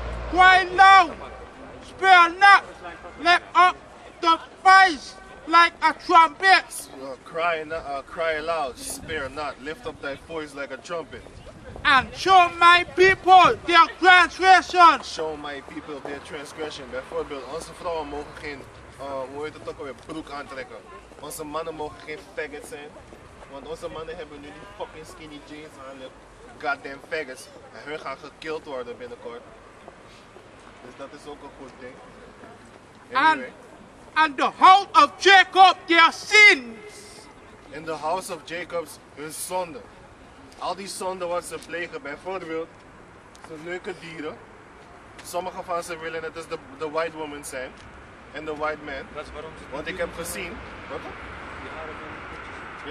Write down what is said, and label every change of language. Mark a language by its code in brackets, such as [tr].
[en] Cry loud, spare not, let up the voice like a trumpet. Cry loud, spare not, lift up thy voice like a trumpet. And show my people their transgression. Show my people their transgression. [nl] Bijvoorbeeld, onze vrouwen mogen geen, hoe heet het ook alweer, broek aantrekken. Onze mannen mogen geen faggots zijn. Want onze mannen hebben nu die [en] fucking skinny jeans [nl] aan, de [en] goddamn faggots. [nl] En hun gaan gekilld worden binnenkort. Dus dat is ook een goed ding. [en] Anyway. And the house of Jacob their sins. In the house of Jacob's [nl] hun zonde. Al die zonden wat ze plegen, bijvoorbeeld, zijn leuke dieren. Sommige van ze willen net als de [en] white woman [nl] zijn. En de [en] white man. [nl] Dat is waarom ze... Want ik heb gezien... Wat? Die haren van de bitches.